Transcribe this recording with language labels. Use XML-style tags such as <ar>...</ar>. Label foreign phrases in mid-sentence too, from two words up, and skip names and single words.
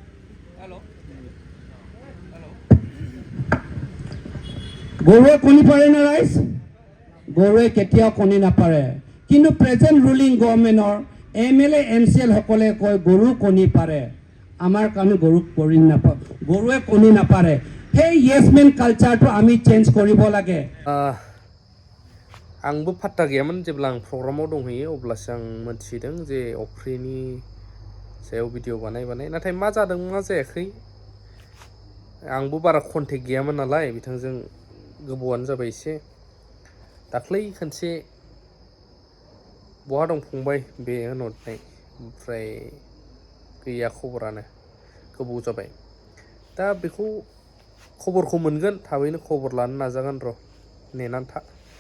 <as>গৰুৱে কণী পাৰে না ৰাইজ গৰুৱে কেতিয়াও কণী নাপাৰে কিন্তু</as> <en>present ruling government</en> <as>MLA MCL সকলে কয় গৰু কণী পাৰে আমাৰ কাৰণে গৰুৱে কণী নাপাৰে সেই</as> <en>yes-man culture</en> <as>আমি চেঞ্জ কৰিব লাগে</as> <brx>आंबो फात्ता गैयामोन जेब्ला आं प्रग्रामाव दंहैयो अब्लासो आं मोनथिदों जे अफ्रिनि सायाव भिडिअ बानाय नाथाय मा जादों मा जायाखै आंबो बारा कन्टेक्ट गैयामोन नालाय बिथांजों गोबावानो जाबाय एसे दाख्लै खनसे बहा दं फंबाय बे होनहरनाय ओमफ्राय गैया खबरानो गोबाव जाबाय दा बेखौ खबरखौ मोनगोन थाबैनो खबर लानो नाजागोन र' नेनानै था</brx>